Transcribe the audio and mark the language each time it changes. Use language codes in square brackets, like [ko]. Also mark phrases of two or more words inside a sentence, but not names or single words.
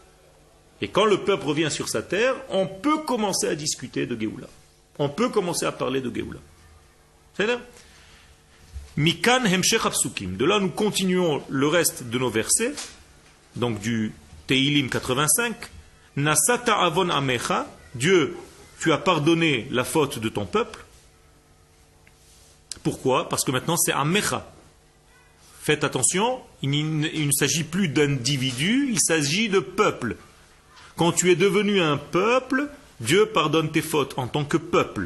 [fr] Et quand le peuple revient sur sa terre, on peut commencer à discuter de Géoula. On peut commencer à parler de Géoula. C'est-à-dire [he] מכאן המשך הפסוקים. [fr] De là, nous continuons le reste de nos versets. Donc du Teilim 85. [he] נשאת עון עמך. [fr] Dieu, tu as pardonné la faute de ton peuple. Pourquoi? Parce que maintenant c'est amecha. Faites attention, il ne s'agit plus d'individu, il s'agit de peuple. Quand tu es devenu un peuple, Dieu pardonne tes fautes en tant que peuple.